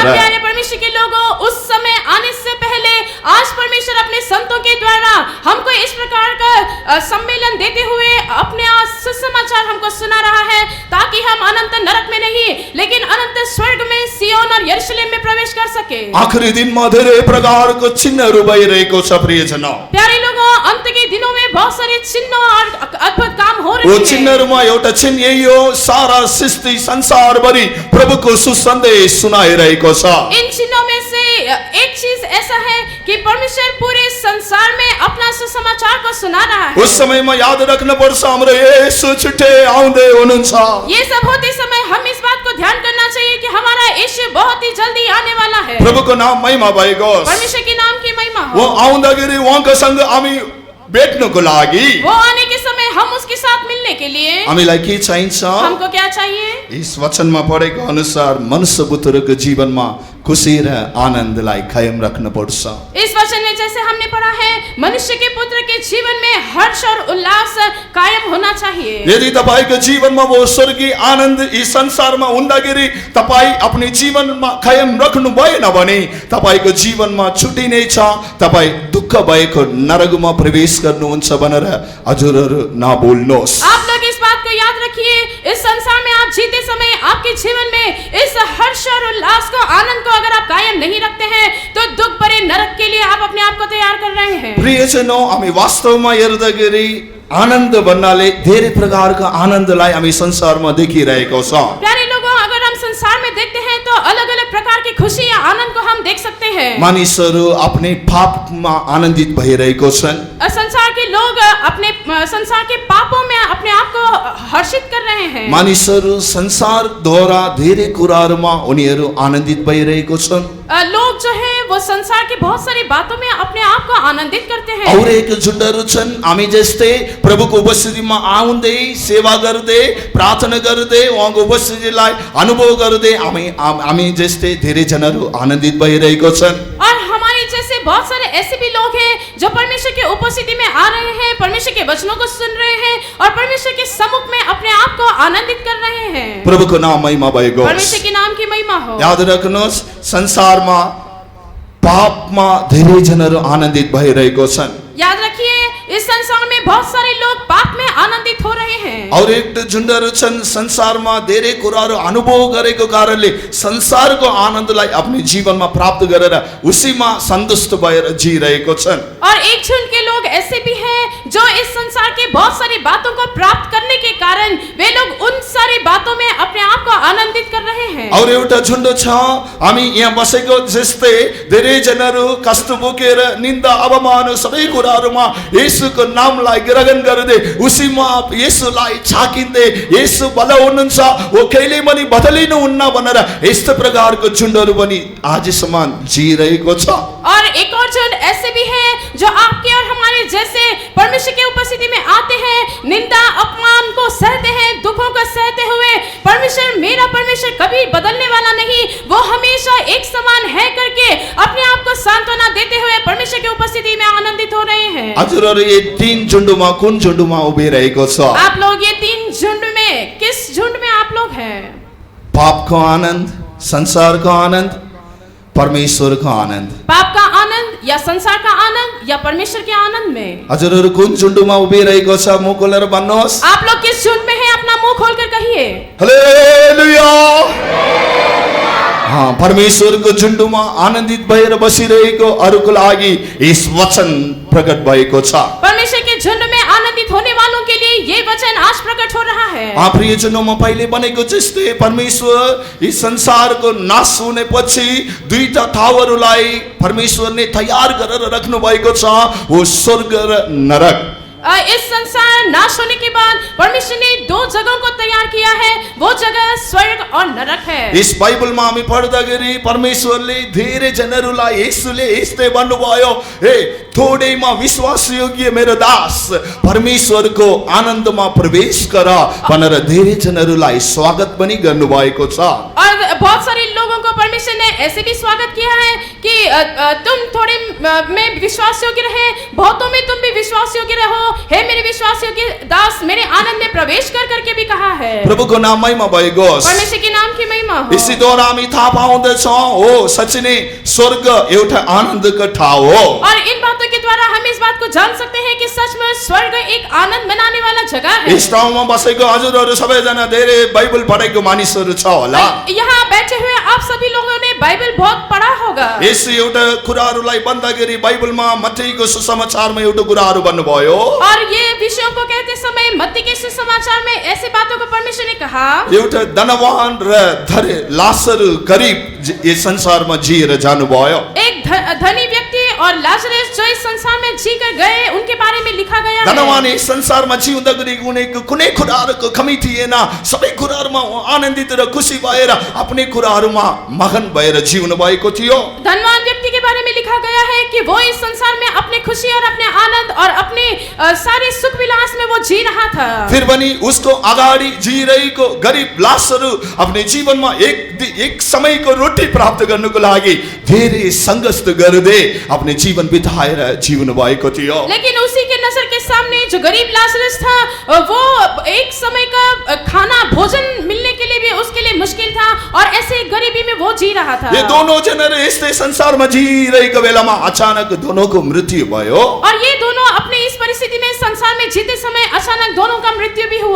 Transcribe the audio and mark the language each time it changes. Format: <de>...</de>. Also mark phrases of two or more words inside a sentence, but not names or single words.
<hi>हाँ प्यारे परमेश्वर के लोगों, उस समय आने से पहले आज परमेश्वर अपने संतों के द्वारा हमको इस प्रकार का सम्मेलन देते हुए अपने सुसमाचार हमको सुना रहा है, ताकि हम अनंत नरक में नहीं लेकिन अनंत स्वर्ग में सियोन और यरूशलेम में प्रवेश कर सके।</hi> <ne>आखिरी दिनमा धेरै प्रकारको चिन्हहरू भइरहेको छ प्रियजनौ।</ne> <hi>प्यारे लोगों, अंत के दिनों में बहुत सारे चिन्ह और अद्भुत काम हो रहे हैं। वो</hi> <ne>चिन्हहरूमा एउटा चिन्ह यही हो, सारा सृष्टि संसारभरि प्रभुको सुसन्देश सुनाइरहेको छ।</ne> <hi>इन चिन्हों में से एक चीज ऐसा है कि परमेश्वर पूरे संसार में अपना सुसमाचार को सुना रहा है।</hi> <ne>उस समयमा याद राख्नुपर्छ, हाम्रो येशू छिट्टै आउँदै हुनुहुन्छ।</ne> <hi>ये सब होते समय हम इस बात को ध्यान करना चाहिए कि हमारा यीशु बहुत ही जल्दी आने वाला है।</hi> <ne>प्रभुको नाम महिमा भएको होस्।</ne> <hi>परमेश्वर के नाम की महिमा हो। वो</hi> <ne>आउँदाखेरि उहाँको सँग हामी भेट्नको लागि,</ne> <hi>वो आने के समय हम उसके साथ मिलने के लिए</hi> <ne>हामीलाई के चाहिन्छ?</ne> <hi>हमको क्या चाहिए?</hi> <ne>यस वचनमा पढेको अनुसार मनुष्य पुत्रको जीवनमा खुशी र आनन्दलाई कायम राख्नु पर्छ।</ne> <hi>इस वचन में जैसे हमने पढ़ा है, मनुष्य के पुत्र के जीवन में हर्ष और उल्लास कायम होना चाहिए।</hi> <ne>यदि तपाईको जीवनमा वो स्वर्गीय आनन्द यी संसारमा हुँदाखेरि तपाई आफ्नो जीवनमा कायम राख्नु भएन भने तपाईको जीवनमा छुटिने छ, तपाई दुःख भएको नरकमा प्रवेश गर्नुहुन्छ भनेर हजुरहरू नभुल्नुहोस्।</ne> <hi>आप लोग इस बात को याद रखिए, इस संसार में आप जीते समय आपके जीवन में इस हर्ष और उल्लास को, आनंद को अगर आप कायम नहीं रखते हैं तो दुख भरे नरक के लिए आप अपने आप को तैयार कर रहे हैं। प्रियजनों,</hi> <ne>हामी वास्तवमा हेर्दाखेरि आनन्द भन्नाले धेरै प्रकारका आनन्दलाई हामी संसारमा देखिरहेको छ।</ne> <hi>प्यारे लोगों, अगर हम संसार में देखते हैं तो अलग अलग प्रकार की खुशी या आनंद को हम देख सकते हैं।</hi> <ne>मानिसहरू आफ्नै पापमा आनन्दित भइरहेको छन्।</ne> <hi>संसार के लोग अपने संसार के पापों में अपने आप को हर्षित कर रहे हैं।</hi> <ne>मानिसहरू संसारद्वारा धेरै कुराहरूमा उनीहरू आनन्दित भइरहेको छन्।</ne> <hi>लोग जो है वो संसार की बहुत सारी बातों में अपने आप को आनंदित करते हैं।</hi> <ne>और एक झुन्डहरू छन्, हामी जस्तै प्रभुको उपस्थितिमा आउँदै सेवा गर्दै प्रार्थना गर्दै उहाँको उपस्थितिलाई अनुभव गर्दै हामी जस्तै धेरै जनाहरू आनन्दित भइरहेको छन्।</ne> <hi>और हमारे जैसे बहुत सारे ऐसे भी लोग हैं जो परमेश्वर के उपस्थिति में आ रहे हैं, परमेश्वर के वचनों को सुन रहे हैं और परमेश्वर के सम्मुख में अपने आप को आनंदित कर रहे हैं।</hi> <ne>प्रभुको नाम महिमा भएको होस्।</ne> <hi>परमेश्वर के नाम की महिमा हो।</hi> <ne>याद राख्नुहोस्, संसारमा पापमा धेरै जनाहरू आनन्दित भइरहेको छन्।</ne> <hi>याद रखिए, इस संसार में बहुत सारे लोग पाप में आनंदित हो रहे हैं।</hi> <ne>और एक झुन्डहरू छन्, संसारमा धेरै कुराहरू अनुभव गरेको कारणले संसारको आनन्दलाई आफ्नो जीवनमा प्राप्त गरेर उसीमा सन्तुष्ट भएर जिरहेको छन्।</ne> <hi>और एक झुंड के लोग ऐसे भी हैं जो इस संसार के बहुत सारी बातों को प्राप्त करने के कारण वे लोग उन सारी बातों में अपने आप को आनंदित कर रहे हैं।</hi> <ne>और एउटा झुन्ड छ, हामी यहाँ बसेको जस्तै धेरै जनाहरू कष्ट बोकेर निन्दा अपमान सबै कुराहरूमा येशूको नामलाई ग्रहण गर्दै उसीमा येशूलाई छाकिँदै येशू भला हुनुहुन्छ, वो कहिले पनि बदलिनुहुन्न भनेर यस्तो प्रकारको झुन्डहरू पनि आजसम्म जिरहेको छ।</ne> <hi>और एक और झुंड ऐसे भी है जो आपके और हमारे जैसे परमेश्वर के उपस्थिति में आते हैं, निंदा अपमान को सहते हैं, दुखों को सहते हुए परमेश्वर, मेरा परमेश्वर कभी बदलने वाला नहीं, वो हमेशा एक समान है करके अपने आप को सांत्वना देते हुए परमेश्वर की उपस्थिति में आनंदित हो रहे हैं।</hi> <ne>हजुरहरू यो तीन झुन्डमा कुन झुन्डमा उभिरहेको छ?</ne> <hi>आप लोग ये तीन झुंड में किस झुंड में आप लोग हैं?</hi> <ne>पापको आनन्द, संसारको आनन्द, परमेश्वरको आनन्द।</ne> <hi>पाप का आनंद या संसार का आनंद या परमेश्वर के आनंद में?</hi> <ne>हजुरहरू कुन झुन्डमा उभिरहेको छ? मुख खोलेर भन्नुहोस्।</ne> <hi>आप लोग किस झुंड में हैं? अपना मुंह खोलकर कहिए। हालेलुया। हाँ,</hi> <ne>परमेश्वरको झुन्डमा आनन्दित भएर बसिरहेको अरूको लागि यस वचन प्रकट भएको छ।</ne> <hi>परमेश्वर के झुंड में आनंदित होने वालों के लिए ये वचन आज प्रकट हो रहा है। प्रियजनों,</hi> <ne>म पहिले भनेको जस्तै परमेश्वर यस संसारको नाश हुनेपछि दुईटा ठाउँहरूलाई परमेश्वरले तयार गरेर राख्नु भएको छ, वो स्वर्ग र नरक।</ne> <hi>इस संसार नाश होने के बाद परमेश्वर ने दो जगहों को तैयार किया है, वो जगह स्वर्ग और नरक है।</hi> <ne>इस बाइबलमा हामी पढ्दाखेरि परमेश्वरले धेरै जनाहरूलाई येशूले यस्तै भन्नुभयो, हे थोडैमा विश्वास योग्य मेरो दास, परमेश्वरको आनन्दमा प्रवेश गर भनेर धेरै जनाहरूलाई स्वागत पनि गर्नुभएको छ।</ne> <hi>और बहुत सारे लोगों को परमेश्वर ने ऐसे भी स्वागत किया है कि तुम थोड़े में विश्वास योग्य रहे, बहुतों में तुम भी विश्वास योग्य रहो, हे मेरे विश्वास योग्य दास, मेरे आनंद में प्रवेश कर करके भी कहा है।</hi> <ne>प्रभुको नाम महिमा भएको होस्।</ne> <hi>परमेश्वर के नाम की महिमा हो।</hi> <ne>यसैद्वारा हामी थाहा पाउँदछौँ, हो साँच्चै नै स्वर्ग एउटा आनन्दको ठाउँ हो।</ne> <hi>और इन बातों के द्वारा हम इस बात को जान सकते हैं कि सच में स्वर्ग एक आनंद मनाने वाला जगह है।</hi> <ne>यस ठाउँमा बसेको हजुरहरू सबैजना धेरै बाइबल पढेको मानिसहरू छ होला।</ne> <hi>यहाँ बैठे हुए आप सभी लोगों ने बाइबल बहुत पढ़ा होगा।</hi> <ne>यस एउटा कुराहरूलाई भन्दाखेरि बाइबलमा मत्तीको सुसमाचारमा एउटा कुराहरू भन्नुभयो।</ne> <hi>और ये विषयों को कहते समय मत्ती के सुसमाचार में ऐसी बातों को परमेश्वर ने कहा।</hi> <ne>एउटा धनवान र लाजरु गरीब यस संसारमा जिएर जानुभयो।</ne> <hi>एक धनी व्यक्ति और लाजरस जो इस संसार में जी कर गए, उनके बारे में लिखा गया है।</hi> <ne>धनवान यस संसारमा जिउँदाखेरि उनीको कुनै कुराहरूको कमी थिएन, सबै कुराहरूमा आनन्दित र खुसी भएर आफ्नै कुराहरूमा मगन भएर जिउनु भएको थियो।</ne> <hi>धनवान व्यक्ति के बारे में में लिखा गया है कि वो इस संसार में अपने खुशी और अपने आनंद और अपने सारे सुख विलास में वो जी रहा था।</hi> <ne>फिर पनि उसको अगाडि जिरहेको गरिब लासहरू आफ्नो जीवनमा एक समयको रोटी प्राप्त गर्नको लागि धेरै सङ्घर्ष गर्दै आफ्नो जीवन बिताएर जिउनु भएको थियो।</ne> <hi>लेकिन उसी के नजर के सामने जो गरीब लाजरस था वो एक समय का खाना भोजन मिलने के लिए भी उसके लिए मुश्किल था और ऐसे गरीबी में वो जी रहा था।</hi> <ne>यो दोनों जनहरू यस्तै संसारमा जिरहेको बेलामा अचानक दोनोंको मृत्यु भयो।</ne> <hi>और ये दोनों अपने इस परिस्थिति में संसार में जीते समय अचानक दोनों का मृत्यु भी हुआ।</hi>